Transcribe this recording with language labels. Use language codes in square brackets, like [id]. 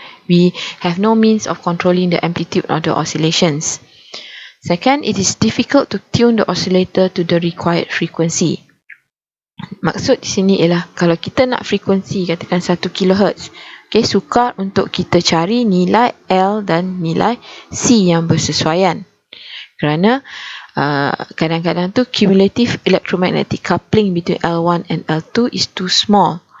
[en] We have no means of controlling the amplitude of the oscillations. Second, it is difficult to tune the oscillator to the required frequency. [ms] Maksud di sini ialah kalau kita nak frekuensi katakan 1 kHz, sukar untuk kita cari nilai L dan nilai C yang bersesuaian. Kerana kadang-kadang tu [en] cumulative electromagnetic coupling between L1 and L2 is too small.